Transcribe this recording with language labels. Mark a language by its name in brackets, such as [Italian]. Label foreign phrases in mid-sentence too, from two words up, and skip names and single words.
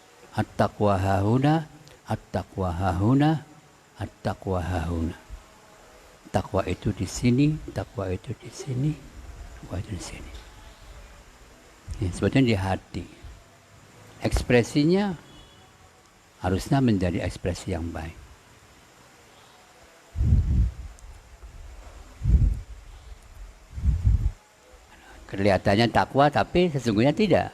[Arabic] التقوى هاهنا، التقوى هاهنا، التقوى هاهنا. [Indonesian] Takwa itu di sini, takwa itu di sini, takwa itu di sini. Ya, sebetulnya di hati. Ekspresinya harusnya menjadi ekspresi yang baik. Kelihatannya takwa tapi sesungguhnya tidak.